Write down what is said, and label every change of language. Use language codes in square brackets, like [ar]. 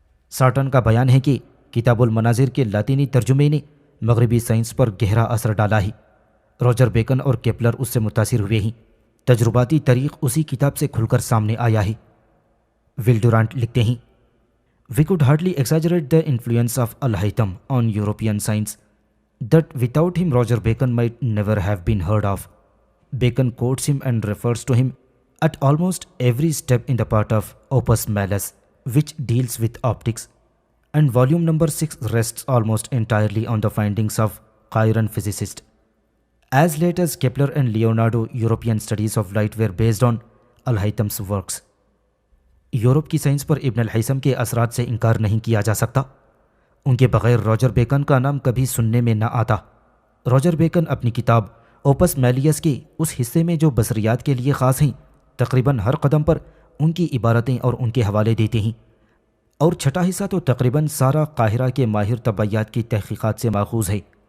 [ur] Certain کا بیان ہے کہ کتاب المناظر کے لاطینی ترجمے نے مغربی سائنس پر گہرا اثر ڈالا ہے۔ روجر بیکن اور کیپلر اس سے متاثر ہوئے ہیں۔ تجرباتی طریق اسی کتاب سے کھل کر سامنے آیا ہے۔ ول ڈورانٹ لکھتے ہیں، [en] We could hardly exaggerate the influence of Al-Haytham on European science, that without him Roger Bacon might never have been heard of. Bacon quotes him and refers to him at almost every step in the part of Opus Malleus, which deals with optics, and volume number 6 rests almost entirely on the findings of Chiron physicist. As late as Kepler and Leonardo, European studies of light were based on Al-Haytham's works. [ur] Europe کی science پر ابن al Haytham کے اثرات سے انکار نہیں کیا جا سکتا۔ ان کے بغیر روجر بیکن کا نام کبھی سننے میں نہ آتا۔ روجر بیکن اپنی کتاب اوپس میلیس کے اس حصے میں جو بصریات کے لیے خاص ہیں تقریباً ہر قدم پر ان کی عبارتیں اور ان کے حوالے دیتے ہیں، اور چھٹا حصہ تو تقریباً سارا قاہرہ کے ماہر طبیعیات کی تحقیقات سے ماخوذ ہے۔